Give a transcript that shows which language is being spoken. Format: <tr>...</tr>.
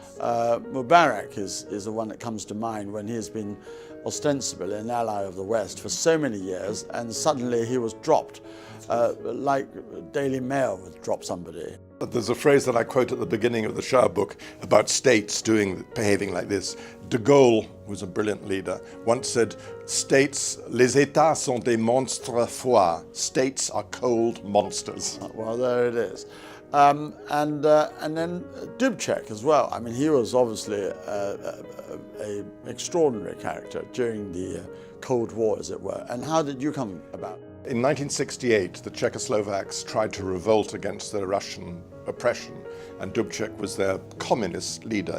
<en>Mubarak is the one that comes to mind, when he has been ostensibly an ally of the West for so many years, and suddenly he was dropped, like Daily Mail would drop somebody. There's a phrase that I quote at the beginning of the Shah book about states behaving like this. De Gaulle, who's a brilliant leader, once said,</en> <fr>les États sont des monstres froids.</fr> <en>States are cold monsters. Well, there it is. And then Dubček as well. I mean, he was obviously an extraordinary character during the Cold War, as it were. And how did you come about? In 1968, the Czechoslovaks tried to revolt against the Russian oppression, and Dubček was their communist leader.</en>